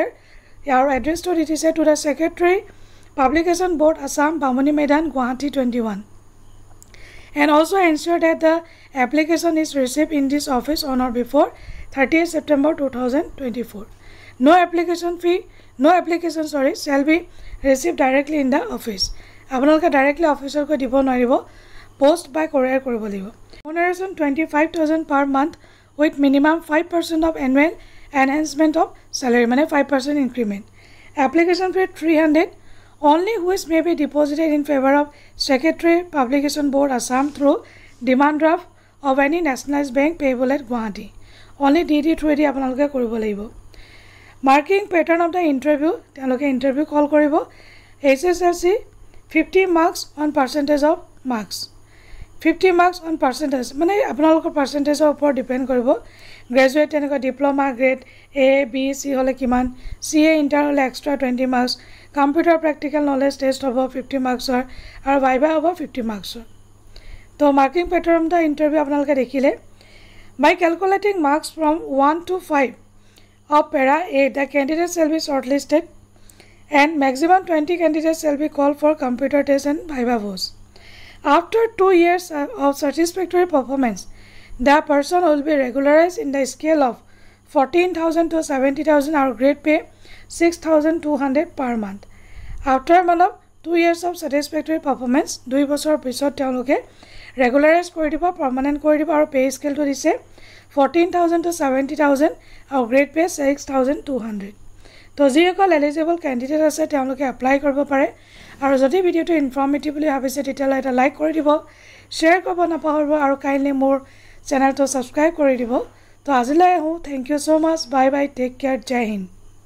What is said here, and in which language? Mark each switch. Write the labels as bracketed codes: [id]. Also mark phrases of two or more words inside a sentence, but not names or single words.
[en] Our address to it is to the Secretary, Publication Board, Assam, Bamuni Medan, Guwahati 21. And also ensure that the application is received in this office on or before 30th September 2024. No application shall be received directly in the office. [as] আপোনালোকে [en] directly officer [as] ko দিব নোৱাৰিব [en] post by courier [as] কৰিব লাগিব. [en] Remuneration 25,000 per month with minimum 5% of annual enhancement of salary মানে 5% increment. Application fee 300 only which may be deposited in favor of Secretary Publication Board Assam through demand draft of any nationalized bank payable at Guwahati. Only DD through di [as] আপোনালোকে কৰিব লাগিব [en] marking pattern of the interview [as] তেওঁলোকে [en] interview call [as] কৰিব [en] HSLC 50 marks on percentage of marks 50 marks on percentage [as] মানে আপোনালোকৰ percentage ওপৰত ডিপেন্ড কৰিব গ্ৰেজুৱেট তেনেকৈ [en] diploma grade A B C [as] হলে কিমান [en] CA inter [as] হলে [en] extra 20 marks computer practical knowledge test [as] হ'ব 50 marks আৰু ভাইভা হ'ব 50 marks তো [en] marking pattern of the interview [as] আপোনালোকে দেখিলে [en] By calculating marks from 1 to 5 of para A, the candidates shall be shortlisted and maximum 20 candidates shall be called for computer test and viva voce. After 2 years of satisfactory performance, the person will be regularized in the scale of 14,000 to 70,000 or grade pay 6,200 per month. After 2 years of satisfactory performance, [as] 2 বছৰ পিছত তেওঁলোকে ৰেগুলাৰাইজ কৰি দিব পাৰ্মানেন্ট কৰি দিব আৰু পে স্কেলটো দিছে 14,000 to 70,000 আৰু [en] grade pay 6,200 [as] তো যিসকল [en] eligible candidate [as] আছে তেওঁলোকে এপ্লাই কৰিব পাৰে আৰু যদি ভিডিঅটো ইনফৰ্মেটিভ বুলি ভাবিছে তেতিয়ালে এটা লাইক কৰি দিব শ্বেয়াৰ কৰিব নাপাহৰিব আৰু কাইণ্ডলি মোৰ চেনেলটো সাবস্ক্ৰাইব কৰি দিব তো আজিলৈ [en] thank you so much bye bye take care [hi] जय हिंद